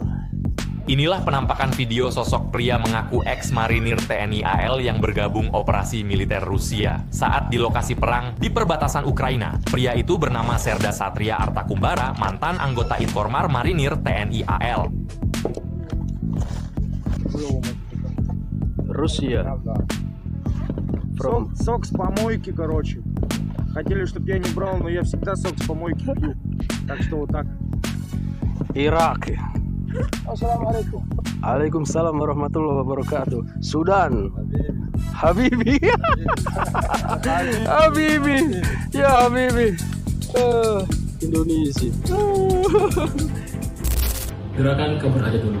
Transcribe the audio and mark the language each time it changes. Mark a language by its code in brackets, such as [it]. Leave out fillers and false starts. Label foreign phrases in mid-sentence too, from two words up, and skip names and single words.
[id] Inilah penampakan video sosok pria mengaku ex-marinir TNI AL yang bergabung operasi militer Rusia saat di lokasi perang di perbatasan Ukraina. Pria itu bernama Serda Satria Artakumbara, mantan anggota Informar Marinir TNI AL. Rusia. [ru] Сок с помойки, короче. Хотели, чтобы я не брал, но я всегда сок с помойки пью. Так что вот так. [id] Irak. [ar] Assalamualaikum. وعليكم السلام ورحمة الله وبركاته. Sudan. حبيبي. حبيبي. يا حبيبي. Indonesia. [id] Gerakan kabur aja dulu.